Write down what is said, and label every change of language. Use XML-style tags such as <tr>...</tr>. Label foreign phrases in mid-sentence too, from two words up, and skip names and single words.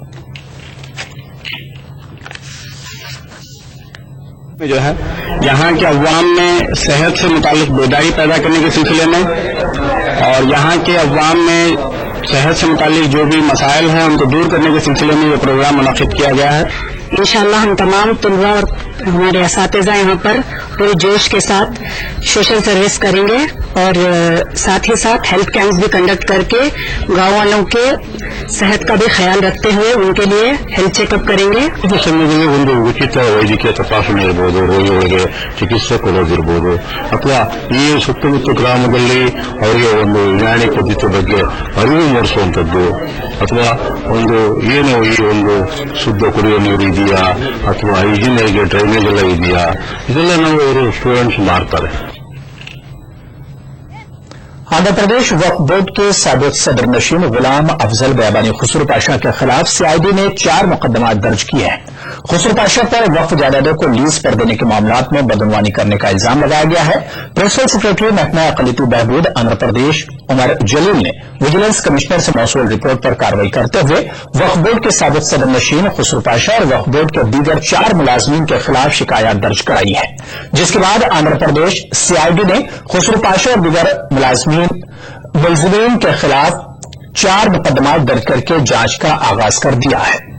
<ur>جو ہے یہاں کے عوام میں صحت سے متعلق بیداری پیدا کرنے کے سلسلے میں اور یہاں کے عوام میں صحت سے متعلق جو بھی مسائل ہیں ان کو دور کرنے کے سلسلے میں یہ پروگرام منعقد کیا گیا ہے. ان شاء اللہ ہم تمام طلبہ اور ہمارے اساتذہ یہاں پر پورے جوش کے ساتھ</ur> <en>social service</en> <ur>کریں گے اور ساتھ ہی ساتھ</ur> <en>health camps</en> <ur>بھی کنڈکٹ کرکے گاؤں والوں کے صحت کا بھی خیال رکھتے ہوئے ان کے لیے</ur> <en>health checkup</en> <ur>کریں گے.</ur> <kn>ಸಮಯದಲ್ಲಿ ಒಂದು ಉಚಿತ ವೈದ್ಯಕೀಯ ತಪಾಸಣೆ ಇರಬಹುದು, ರೋಗಿಗಳಿಗೆ ಚಿಕಿತ್ಸೆ ಕೊಡೋದಿರಬಹುದು, ಅಥವಾ ಈ ಸುತ್ತಮುತ್ತ ಗ್ರಾಮದಲ್ಲಿ ಅವರಿಗೆ ಒಂದು ಯುನಾನಿ ಪದ್ಧತಿ ಬಗ್ಗೆ ಅರಿವು ಮೂಡಿಸುವಂಥದ್ದು, ಅಥವಾ ಒಂದು ಏನು ಈ ಒಂದು ಶುದ್ಧ ಕುಡಿಯುವ ನೀರು ಇದೆಯಾ ಅಥವಾ ಹೈಜಿನಿಗೆ ಡ್ರೈನೇಜ್ ಎಲ್ಲ ಇದೆಯಾ, ಇದೆಲ್ಲ ನಾವು ಅವರು ಸ್ಟೂಡೆಂಟ್ಸ್ ಮಾಡ್ತಾರೆ।</kn> <ur>آندھرا پردیش وقف بورڈ کے سابق صدر نشین غلام افضل بیابانی خسرو پاشا کے خلاف سی آئی ڈی نے 4 مقدمہ درج کیے ہیں. خسرو پاشا پر وقف جائیدادوں کو لیز پر دینے کے معاملات میں بدعنوانی کرنے کا الزام لگایا گیا ہے.</ur> <en>principal secretary</en> <ur>محکمہ اقلیتی بہبود آندھرا پردیش عمر جلیل نے</ur> <en>vigilance commissioner</en> <ur>سے موصول رپورٹ پر کارروائی کرتے ہوئے وقف بورڈ کے سابق صدر نشین خسرو پاشا اور وقف بورڈ کے دیگر 4 ملازمین کے خلاف شکایت درج کرائی ہے، جس کے بعد آندھرا پردیش سی آئی ڈی نے خسرو پاشا اور دیگر ملزمین کے خلاف 4 مقدمہ درج کرکے جانچ کا آغاز کر دیا ہے.</ur>